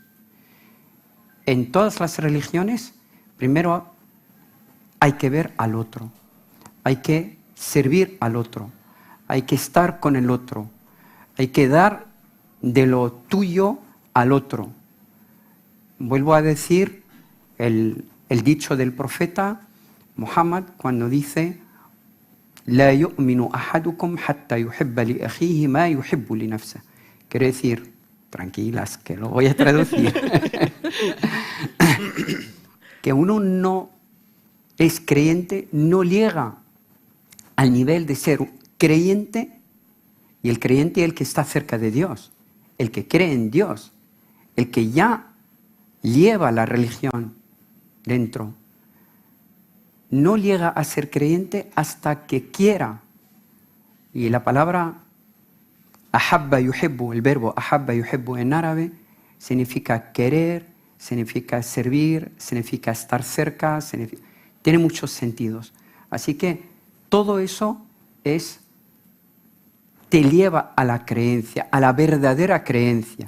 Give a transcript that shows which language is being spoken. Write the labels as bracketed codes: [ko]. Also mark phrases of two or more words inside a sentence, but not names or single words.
[es] En todas las religiones, primero hay que ver al otro, hay que servir al otro, hay que estar con el otro, hay que dar de lo tuyo al otro. Vuelvo a decir el dicho del profeta Muhammad cuando dice: [ar] لا يؤمن أحدكم حتى يحب لأخيه ما يحب لنفسه. [es] Quiere decir, tranquilas, que lo voy a traducir, que uno no es creyente, no llega al nivel de ser creyente, y el creyente es el que está cerca de Dios, el que cree en Dios, el que ya lleva la religión dentro. No llega a ser creyente hasta que quiera. Y la palabra [ar] أحب يحب, [es] el verbo [ar] أحب يحب [es] en árabe, significa querer, significa servir, significa estar cerca, tiene muchos sentidos. Así que todo eso te lleva a la creencia, a la verdadera creencia.